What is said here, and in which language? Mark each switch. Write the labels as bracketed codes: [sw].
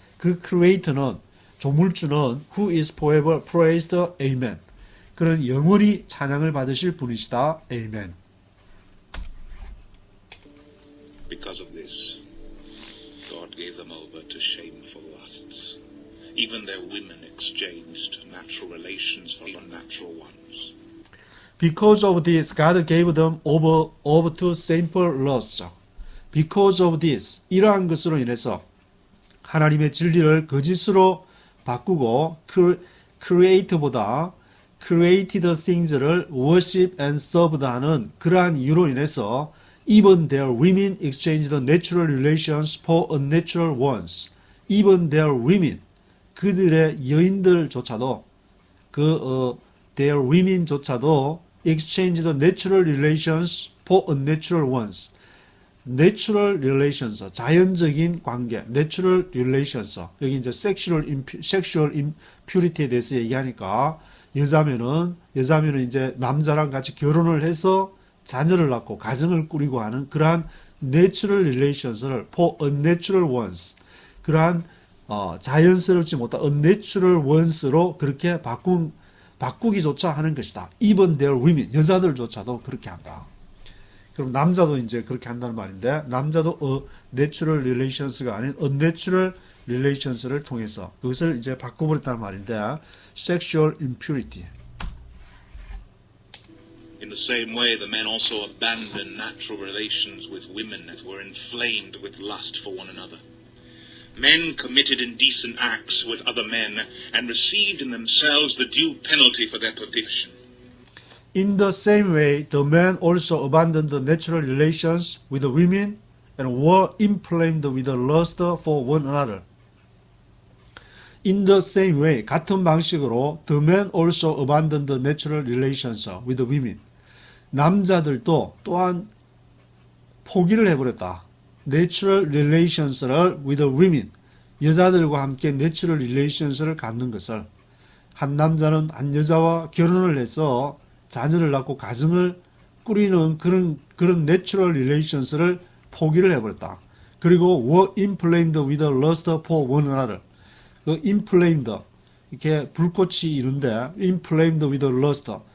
[en] 그 creator는, 조물주는 who is forever praised, amen. [ko] 그는 영원히 찬양을 받으실 분이시다, amen. [en] Because of this, God gave them over to shameful lusts. Even their women exchanged natural relations for unnatural ones. Because of this, God gave them over to shameful lusts. [ko] Because of this, 이러한 것으로 인해서 하나님의 진리를 거짓으로 바꾸고 create보다 [en] created things를 worship and served 하는 그러한 이유로 인해서 even their women exchanged natural relations for unnatural ones. even their women, 그들의 여인들조차도 their women조차도 exchanged natural relations for unnatural ones. natural relations, 자연적인 관계, natural relations. [ko] 여기 이제 sexual impurity에 대해서 얘기하니까 여자면은 이제 남자랑 같이 결혼을 해서 자녀를 낳고 가정을 꾸리고 하는 그러한 natural relations를 for unnatural ones. 그러한 자연스럽지 못한 unnatural ones로 그렇게 바꾸기조차 하는 것이다. even their women, 여자들조차도 그렇게 한다. 그럼 남자도 이제 그렇게 한다는 말인데, 남자도 natural relations가 아닌 unnatural relations를 통해서 그것을 이제 바꿔버렸다는 말인데, sexual impurity. [en] In the same way, the men also abandoned natural relations with women that were inflamed with lust for one another. Men committed indecent acts with other men and received in themselves the due penalty for their perdition. In the same way, the men also abandoned the natural relations with the women and were inflamed with the lust for one another. In the same way, 같은 방식으로 the men also abandoned the natural relations with the women. [ko] 남자들도 또한 포기를 해버렸다. [en] natural relations를 with the women. [ko] 여자들과 함께 natural relations를 갖는 것을. 한 남자는 한 여자와 결혼을 해서 자녀를 낳고 가정을 꾸리는 그런 natural relations를 포기를 해버렸다. [en] 그리고 were inflamed with a lust for one another. [ko] 그 inflamed, 이렇게 불꽃이 이른데 inflamed with a lust.